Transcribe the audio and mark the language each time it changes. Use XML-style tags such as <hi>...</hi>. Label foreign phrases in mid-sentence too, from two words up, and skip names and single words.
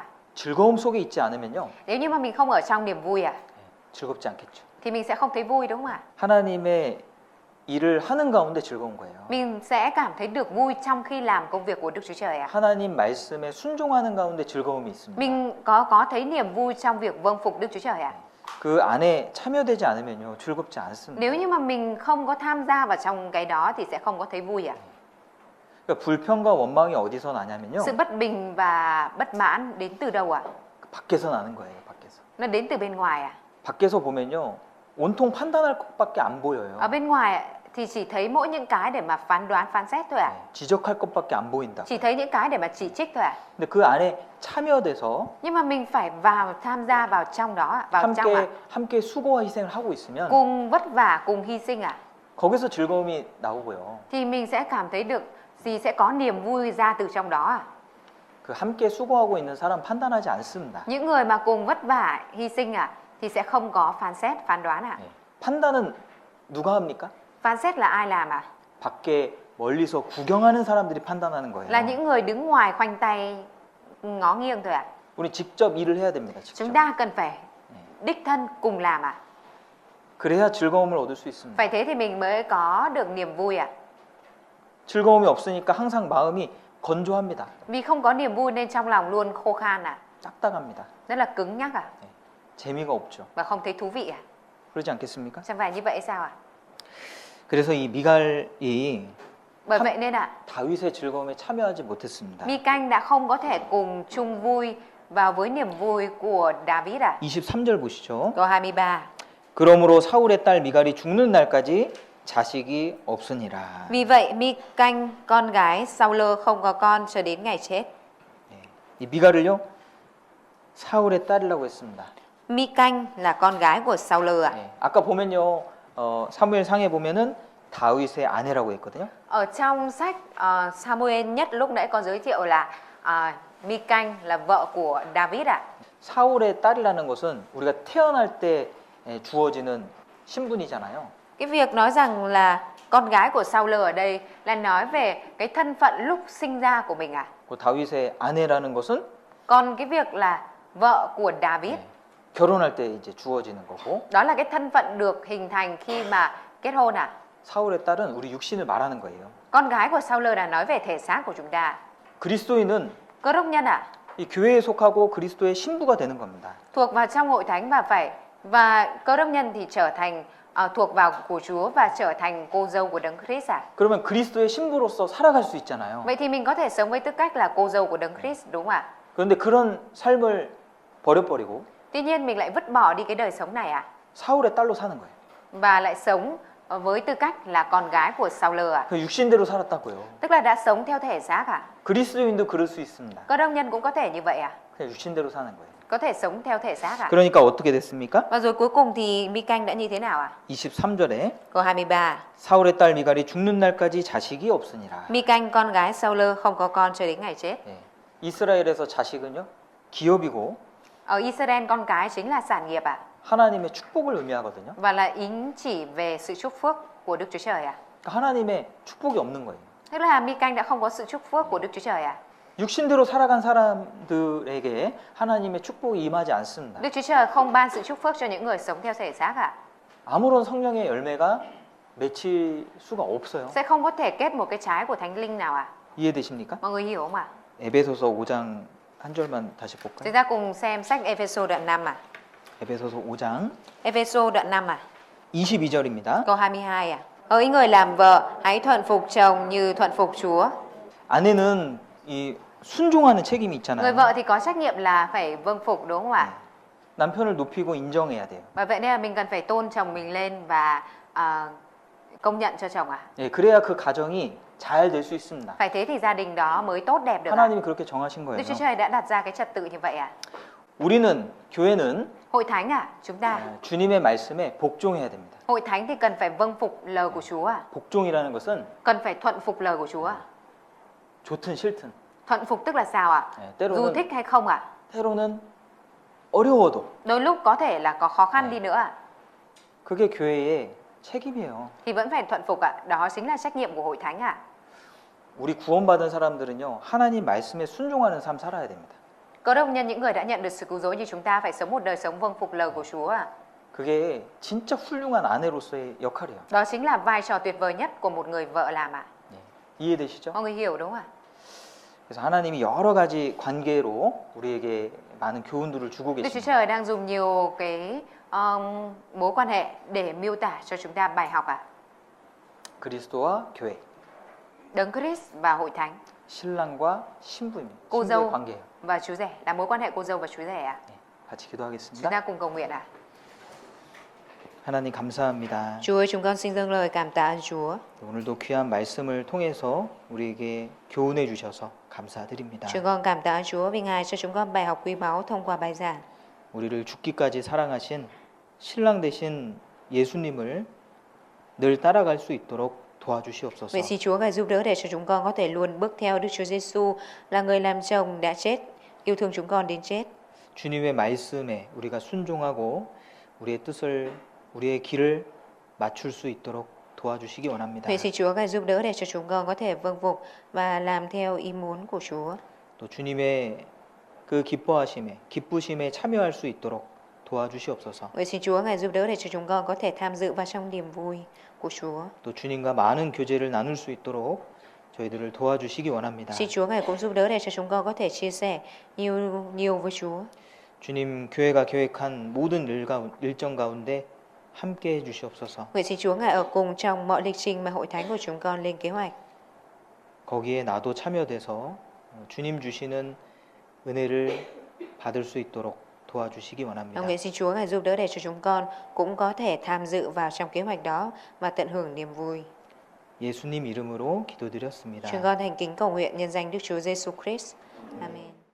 <ko>즐거움 속에 있지 않으면요</ko> <vi>Nếu như mà mình không ở trong niềm vui à?</vi> <ko>즐겁지 않겠죠.</ko> <vi>Thì mình sẽ không thấy vui đúng không ạ?</vi> <ko>하나님의 일을 하는 가운데 즐거운 거예요.</ko> <vi>Mình sẽ cảm thấy được vui trong khi làm công việc của Đức Chúa Trời à?</vi> <ko>하나님 말씀에 순종하는 가운데 즐거움이 있습니다.</ko> <vi>Mình có thấy niềm vui trong việc vâng phục Đức Chúa Trời à?</vi> <ko>그 안에 참여되지 않으면요 즐겁지 않습니다.</ko> <vi>Nếu như mà mình không có tham gia vào trong cái đó thì sẽ không có thấy vui à?</vi> <ko>그러니까 불평과 원망이 어디서 나냐면요</ko> <vi>Sự bất bình và bất mãn đến từ đâu ạ?</vi> <ko>밖에서 나는 거예요. 밖에서.</ko> <vi>Nó đến từ bên ngoài à?</vi> <ko>밖에서 보면요 온통 판단할 것밖에 안 보여요.</ko> <vi>Ở bên ngoài thì chỉ thấy mỗi những cái để mà phán đoán, phán xét thôi à?</vi> <ko>지적할 것밖에 안 보인다.</ko> <vi>Chỉ thấy những cái để mà chỉ trích thôi à?</vi> <ko>근데 그 안에 참여돼서</ko> <vi>Nhưng mà mình phải tham gia vào trong đó ạ, vào trong ạ.</vi> <ko>함께 수고와 희생을 하고 있으면</ko> <vi>Cùng vất vả, cùng hy sinh ạ.</vi> <ko>거기서 즐거움이 나오고요.</ko> <vi>Thì mình sẽ cảm thấy được sẽ có niềm vui ra từ trong đó ạ.</vi> <ko>그 함께 수고하고 있는 사람 판단하지 않습니다.</ko> <vi>Những người mà cùng vất vả, hy sinh ạ thì sẽ không có phán xét, phán đoán ạ.</vi> <ko>판단은 누가 합니까?</ko> <vi>Phán xét là ai làm ạ?</vi> <ko>밖에 멀리서 구경하는 사람들이 판단하는 거예요.</ko> <vi>Là những người đứng ngoài khoanh tay ngó nghiêng thôi ạ.</vi> <ko>우리 직접 일을 해야 됩니다. 직접.</ko> <vi>Chúng ta cần phải đích thân cùng làm ạ.</vi> <ko>그래야 즐거움을 얻을 수 있습니다.</ko> <vi>Phải thế thì mình mới có được niềm vui ạ.</vi> <ko>즐거움이 없으니까 항상 마음이 건조합니다.</ko> <vi>Vì không có niềm vui nên trong lòng luôn khô khan ạ.</vi> <ko>딱딱합니다.</ko> <vi>Rất là cứng nhắc ạ.</vi> <ko>재미가 없죠.</ko> <vi>Và không thấy thú vị ạ.</vi> <ko>그러지 않겠습니까?</ko> <vi>Chẳng phải như vậy sao ạ?</vi> <ko>그래서 이 미갈이</ko> <vi>Bởi vậy nên ạ,</vi> <ko>다윗의 즐거움에 참여하지 못했습니다.</ko> <vi>Mi Canh đã không có thể cùng chung vui vào với niềm vui của David ạ.</vi> <ko>23절 보시죠.</ko> <vi>Câu 23.</vi> <ko>그러므로 사울의 딸 미갈이 죽는 날까지 자식이 없으니라.</ko> <vi>Vì vậy Mi Canh con gái Saul không có con cho đến ngày chết.</vi> <ko>이 미갈을요 사울의 딸이라고 했습니다.</ko> <vi>Mi Canh là con gái của Saul ạ.</vi> <ko>아까 보면요 사무엘상에 보면은 다윗의 아내라고 했거든요.</ko> <vi>Ở trong sách Samuel nhất lúc nãy con giới thiệu là Mi Canh là vợ của David ạ.</vi> <ko>사울의 딸이라는 것은 우리가 태어날 때 주어지는 신분이잖아요.</ko> <vi>Cái việc nói rằng là con gái của Saul ở đây là nói về cái thân phận lúc sinh ra của mình à?</vi> <ko>그 다윗의 아내라는 것은</ko> <vi>Còn cái việc là vợ của David,</vi> <ko>결혼할 때 이제 주어지는 거고.</ko> <vi>đó là cái thân phận được hình thành khi mà kết hôn à?</vi> <ko>사울의 딸은 우리 육신을 말하는 거예요.</ko> <vi>Con gái của Sao-lơ là nói về thể xác của chúng ta.</vi> <ko>그리스도인은</ko> <vi>Cơ đốc nhân ạ,</vi> <ko>이 교회에 속하고 그리스도의 신부가 되는 겁니다.</ko> <vi>thuộc vào trong hội thánh và cơ đốc nhân thì trở thành thuộc vào của Chúa và trở thành cô dâu của Đấng Christ ạ.</vi> <ko>그러면 그리스도의 신부로서 살아갈 수 있잖아요.</ko> <vi>Vậy thì mình có thể sống với tư cách là cô dâu của Đấng Christ đúng không ạ?</vi> <ko>그런데 그런 삶을 버려버리고</ko> <vi>Tuy nhiên mình lại vứt bỏ đi cái đời sống này ạ,</vi> <ko>사울의 딸로 사는 거예요.</ko> <vi>và lại sống với tư cách là con gái của Sao-lơ ạ.</vi> <ko>그 육신대로 살았다고요.</ko> <vi>Tức là đã sống theo thể xác ạ.</vi> <ko>그리스도인도 그럴 수 있습니다.</ko> <vi>Cơ đốc nhân cũng có thể như vậy ạ,</vi> <ko>그냥 육신대로 사는 거예요.</ko> <vi>có thể sống theo thể xác ạ.</vi> <ko>그러니까 어떻게 됐습니까?</ko> <vi>Và rồi cuối cùng thì Mi-canh đã như thế nào ạ?</vi> <ko>23절에</ko> <vi>Câu 23.</vi> <ko>사울의 딸 미갈이 죽는 날까지 자식이 없으니라.</ko> <vi>Mi-canh con gái Sao-lơ không có con cho đến ngày chết.</vi> <ko>예. 이스라엘에서 자식은요 기업이고</ko> <vi>Ở Israel con cái chính là sản nghiệp ạ,</vi> <ko>하나님의 축복을 의미하거든요.</ko> <vi>và là ý chỉ về sự chúc phước của Đức Chúa Trời ạ.</vi> <ko>그러니까 하나님의 축복이 없는 거예요.</ko> <vi>Tức là Mi-canh đã không có sự chúc phước của Đức Chúa Trời ạ.</vi> <ko>육신대로 살아간 사람들에게 하나님의 축복이 임하지 않습니다.</ko> <vi>Đức Chúa Trời không ban sự chúc phước cho những người sống theo thể xác ạ.</vi> <ko>아무런 성령의 열매가 맺힐 수가 없어요.</ko> <vi>Sẽ không có thể kết một cái trái của Thánh Linh nào ạ.</vi> <ko>이해되십니까?</ko> <vi>Mọi người hiểu không ạ?</vi> <ko>에베소서 5장 한 절만 다시</ko> <vi>Chúng</vi> <ko>볼까요?</ko> <vi>ta cùng xem sách Ê-phê-sô đoạn 5 ạ.</vi> <ko>에베소서 5장</ko> <vi>Ê-phê-sô đoạn 5 ạ.</vi> <ko>22절입니다.</ko> <vi>Câu 22 ạ. Hỡi người làm vợ, hãy thuận phục chồng như thuận phục Chúa.</vi> <ko>아내는 이 순종하는 책임이</ko> <vi>Người</vi> <ko>있잖아요.</ko> <vi>vợ thì có trách nhiệm là phải vâng phục đúng không ạ?</vi> <ko>남편을 높이고 인정해야 돼요.</ko> <vi>Và vậy nên là mình cần phải tôn chồng mình lên và công nhận cho chồng ạ.</vi> <ko>예, 그래야 그 가정이 잘 될 수 있습니다.</ko> <vi>Phải thế thì gia đình đó mới tốt đẹp được ạ.</vi> <ko>하나님이 그렇게 정하신</ko> <vi>Đức</vi> <ko>거예요.</ko> <vi>Chúa Trời đã đặt ra cái trật tự như vậy ạ.</vi> <ko>우리는 교회는</ko> <vi>Hội thánh ạ, chúng ta</vi> <ko>주님의 말씀에 복종해야 됩니다.</ko> <vi>hội thánh thì cần phải vâng phục lời của Chúa ạ.</vi> <ko>복종이라는 것은</ko> <vi>Cần phải thuận phục lời của Chúa ạ.</vi> <ko>좋든 싫든</ko> <vi>Thuận phục tức là sao ạ?</vi> <ko>예,</ko> <vi>Dù thích hay không ạ?</vi> <ko>때로는 어려워도</ko> <vi>Đôi lúc có thể là có khó khăn đi nữa ạ,</vi> <ko>그게 교회의 책임이에요.</ko> <vi>thì vẫn phải thuận phục ạ. Đó chính là trách nhiệm của hội thánh ạ.</vi> <ko>우리 구원받은 사람들은요 하나님 말씀에 순종하는 삶 살아야 됩니다.</ko> <vi>Cơ đốc nhân, những người đã nhận được sự cứu rỗi như chúng ta phải sống một đời sống vâng phục lời của Chúa ạ.</vi> <ko>그게 진짜 훌륭한 아내로서의 역할이에요.</ko> <vi>Đó chính là vai trò tuyệt vời nhất của một người vợ làm ạ.</vi> <ko>예, 이해되시죠?</ko> <vi>Mọi người hiểu đúng không ạ?</vi> <ko>그래서 하나님이 여러 가지 관계로 우리에게 많은 교훈들을 주고</ko> <vi>Đức Chúa</vi> <ko>계십니다.</ko> <vi>Trời đang dùng nhiều cái mối quan hệ để miêu tả cho chúng ta bài học ạ.</vi> <ko>그리스도와 교회,</ko> <vi>Đấng Christ và hội thánh,</vi> <ko>신랑과 신부입니다.</ko> <vi>cô</vi> <ko>신부의</ko> <vi>dâu</vi> <ko>관계예요.</ko> <vi>và chú rể, là mối quan hệ cô dâu và chú rể ạ.</vi> <ko>네, 같이</ko> <vi>Chúng</vi> <ko>기도하겠습니다.</ko> <vi>ta cùng cầu nguyện ạ.</vi> <ko>하나님 감사합니다.</ko> <vi>Chúa ơi, chúng con xin dâng lời cảm tạ ơn Chúa.</vi> <ko>오늘도 귀한 말씀을 통해서 우리에게 교훈해 주셔서 감사드립니다.</ko> <vi>Chúng con cảm tạ ơn Chúa vì Ngài cho chúng con bài học quý báu thông qua bài giảng.</vi> <ko>우리를 죽기까지 사랑하신 신랑 되신 예수님을 늘 따라갈 수 있도록 도와주시옵소서.</ko> <vi>Vậy xin Chúa ngài giúp đỡ để cho chúng con có thể luôn bước theo Đức Chúa Giêsu là người làm chồng đã chết, yêu thương chúng con đến chết.</vi> <ko>주님의 말씀에 우리가 순종하고 우리의 뜻을 우리의 길을 맞출 수 있도록 도와주시기 원합니다.</ko> <vi>Vậy xin Chúa ngài giúp đỡ để cho chúng con có thể vâng phục và làm theo ý muốn của Chúa.</vi> <ko>또 주님의 그 기쁘심에 참여할 수 있도록 도와주시옵소서.</ko> <vi>Vậy xin Chúa ngài giúp đỡ để cho chúng con có thể tham dự vào trong niềm vui của Chúa.</vi> <ko>또 주님과 많은 교제를 나눌 수 있도록 저희들을 도와주시기 원합니다.</ko> <vi>Xin Chúa ngài cũng giúp đỡ để cho chúng con có thể chia sẻ nhiều với Chúa.</vi> <ko>주님 교회가 계획한 모든 일정 가운데 함께 해 주시옵소서.</ko> <vi>Vậy xin Chúa ngài ở cùng trong mọi lịch trình mà hội thánh của chúng con lên kế hoạch.</vi> <ko>거기에 나도 참여돼서 주님 주시는 은혜를 받을 수 있도록 도와주시기 원합니다.</ko> <vi>Nguyện xin Chúa ngài giúp đỡ để cho chúng con cũng có thể tham dự vào trong kế hoạch đó và tận hưởng niềm vui.</vi> <ko>예수님 이름으로 기도드렸습니다.</ko> <vi>Chúng con thành kính cầu nguyện nhân danh Đức Chúa Giêsu Christ. Amen.</vi>